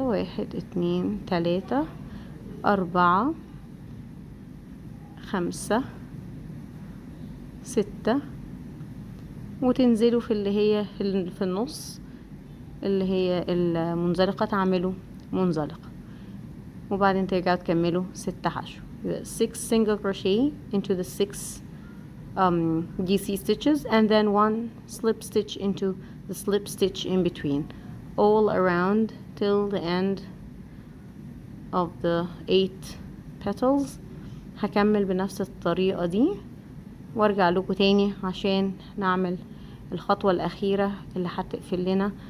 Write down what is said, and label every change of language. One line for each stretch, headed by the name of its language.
Arabic: 1 2 3 4 5 6، وتنزلوا في اللي هي في النص اللي هي المنزلقة، تعملوا منزلقة، وبعدين ترجعوا تكملوا 6 حشو.
English: 6 single crochet into the 6 DC stitches, and then 1 slip stitch into the slip stitch in between, all around till the end of the 8 petals.
Arabic: هكمل بنفس الطريقة دي وارجع لكم تاني عشان نعمل الخطوة الأخيرة اللي هتقفل لنا